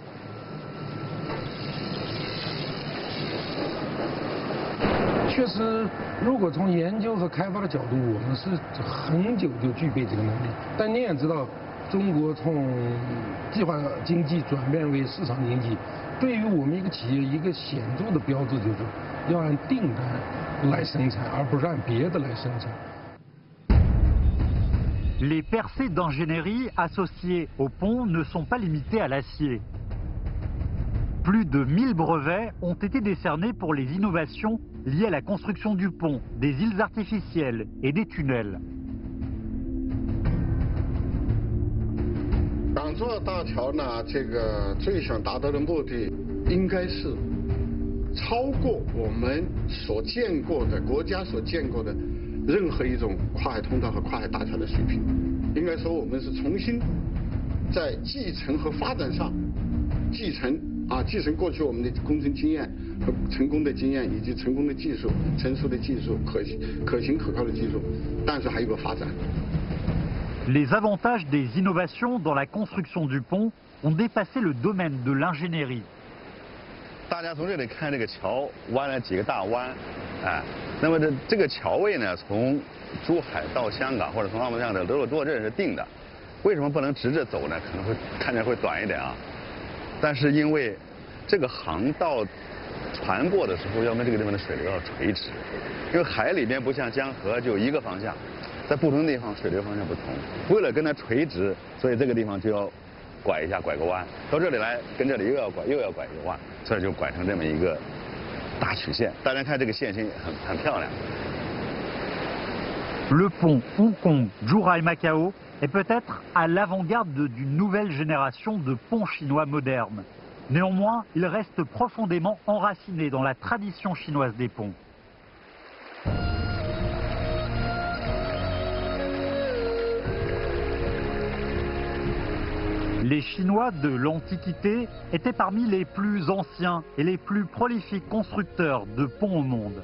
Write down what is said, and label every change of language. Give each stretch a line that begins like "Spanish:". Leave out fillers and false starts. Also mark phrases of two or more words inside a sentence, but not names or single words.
Chinese: « 确实，如果从研究和开发的角度，我们是很久就具备这个能力。但你也知道，中国从计划经济转变为市场经济。对于我们一个企业，一个显著的标志就是要按订单来生产，而不是按别的来生产。
French: Les percées d'ingénierie associées au pont ne sont pas limitées à l'acier. Plus de 1000 brevets ont été décernés pour les innovations liées à la construction du pont, des îles artificielles et des tunnels.
Chinese: 港珠澳大桥呢，这个最想达到的目的，应该是超过我们所见过的国家所见过的任何一种跨海通道和跨海大桥的水平。应该说，我们是重新在继承和发展上继承过去我们的工程经验和成功的经验，以及成功的技术、成熟的技术、可行可靠的技术，但是还有个发展。
French: Les avantages des innovations dans la construction du pont ont dépassé le domaine de l'ingénierie.
Chinese: 大家从这里看这个桥弯了几个大弯，哎，那么这个桥位呢，从珠海到香港或者从澳门这样的罗多镇是定的，为什么不能直着走呢？可能会看着会短一点啊，但是因为这个航道船过的时候要跟这个地方的水流要垂直，因为海里边不像江河就一个方向，在不同地方水流方向不同。为了跟它垂直，所以这个地方就要拐一下，拐个弯，到这里来跟这里又要拐一个弯，所以就拐成这么一个大曲线。大家看这个线型很漂亮。
French: Le pont Hong Kong-Zhuhai-Macao est peut-être à l'avant-garde d'une nouvelle génération de ponts chinois modernes. Néanmoins, il reste profondément enraciné dans la tradition chinoise des ponts. Les Chinois de l'Antiquité étaient parmi les plus anciens et les plus prolifiques constructeurs de ponts au monde.